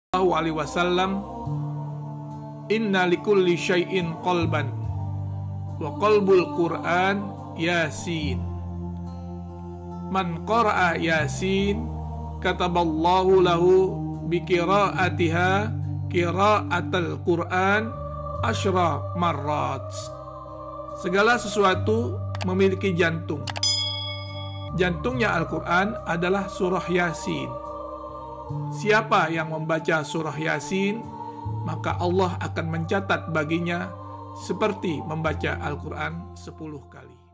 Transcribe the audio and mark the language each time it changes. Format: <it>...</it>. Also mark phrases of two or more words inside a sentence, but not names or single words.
<ar>صلى الله عليه وسلم، إن لكل شيء قلبا وقلب القرآن يس. من قرأ يس كتب الله له بقراءتها قراءة القرآن عشر مرات."</ar> <id>Segala sesuatu memiliki jantung. Jantungnya Al-Quran adalah surah Yasin. Siapa yang membaca surah Yasin, maka Allah akan mencatat baginya seperti membaca Al-Quran 10 kali.</id>